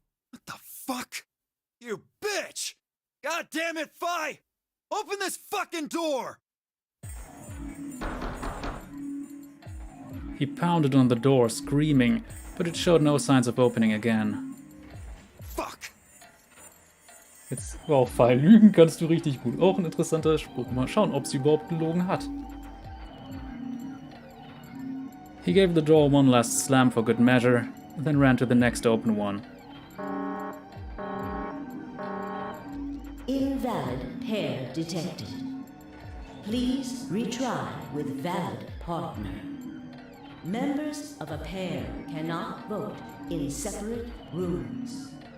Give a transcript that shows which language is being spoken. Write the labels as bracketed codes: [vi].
[en] What the fuck? You bitch! God damn it, Phi! Open this fucking door! He pounded on the door, screaming, but it showed no signs of opening again. Fuck! [de] Jetzt, wow, Phi, lügen kannst du richtig gut. Auch ein interessanter Spruch. Mal schauen, ob sie überhaupt gelogen hat. [en] He gave the door one last slam for good measure, then ran to the next open one. Invalid pair detected. Please retry with valid partner. Members of a pair cannot vote in separate rooms.